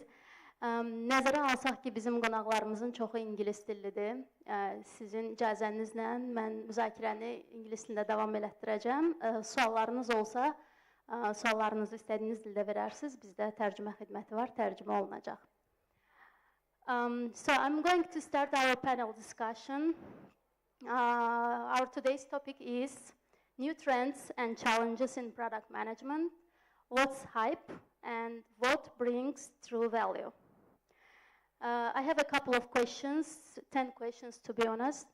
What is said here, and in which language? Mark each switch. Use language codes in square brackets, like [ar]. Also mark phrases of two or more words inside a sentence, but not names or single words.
[az] Nəzərə alsaq ki, bizim qonaqlarımızın çoxu ingilis dillidir. Sizin icazənizlə mən müzakirəni ingilis dilində davam elətdirəcəm. Suallarınız olsa, suallarınızı istədiyiniz dildə verərsiniz. Bizdə tərcümə xidməti var, tərcümə olunacaq. [en] So I'm going to start our panel discussion. Our today's topic is new trends and challenges in product management, what's hype and what brings true value. I have a couple of questions, 10 questions to be honest.